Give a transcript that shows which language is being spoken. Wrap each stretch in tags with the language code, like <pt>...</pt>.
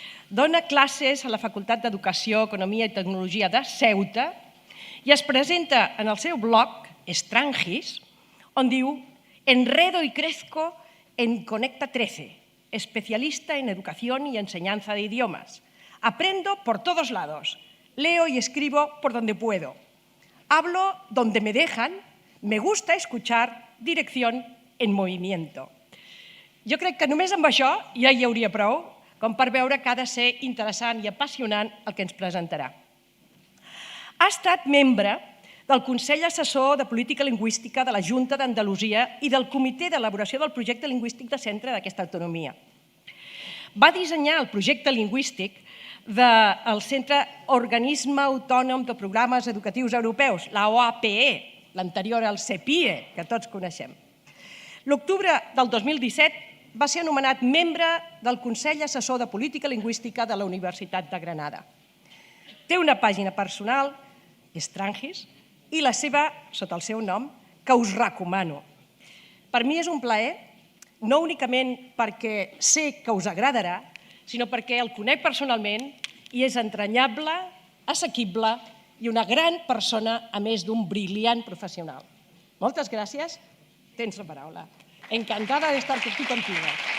<ca>dona classes a la Facultat d'Educació, Economia i Tecnologia de Ceuta i es presenta en el seu blog, Strangis, on diu</ca> <es>«Enredo y crezco en Conecta 13, especialista en educación y enseñanza de idiomas. Aprendo por todos lados, leo y escribo por donde puedo. Hablo donde me dejan, me gusta escuchar, dirección en movimiento».</es> <ca>Jo crec que només amb això ja hi hauria prou com per veure que ha de ser interessant i apassionant el que ens presentarà. Ha estat membre del Consell Assessor de Política Lingüística de la Junta d'Andalusia i del Comitè d'Elaboració del Projecte Lingüístic de Centre d'aquesta autonomia. Va dissenyar el projecte lingüístic del Centre Organisme Autònom de Programes Educatius Europeus, la OAPE, l'anterior al CEPIE, que tots coneixem. L'octubre del 2017 va ser anomenat membre del Consell Assessor de Política Lingüística de la Universitat de Granada. Té una pàgina personal, Strangis, i la seva, sota el seu nom, que us recomano. Per mi és un plaer, no únicament perquè sé que us agradarà, sinó perquè el conec personalment i és entranyable, assequible i una gran persona, a més d'un brillant professional. Moltes gràcies. Tens la paraula.</ca> <es>Encantada de estar aquí contigo.</es>